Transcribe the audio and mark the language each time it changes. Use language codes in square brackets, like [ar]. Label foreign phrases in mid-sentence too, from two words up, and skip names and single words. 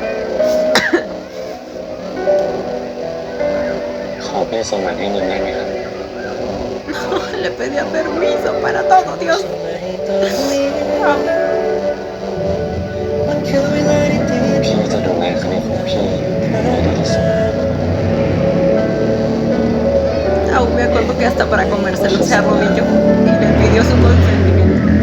[th] ขอพี่ส่งมาให้เงินได้ไหมครับ [es] Le pedía permiso para todo, Dios. [th] พี่จะดูแลคดีของพี่ให้ดีที่สุด [es] Aún me acuerdo que hasta para comérselo se arrodilló y le pidió su consentimiento.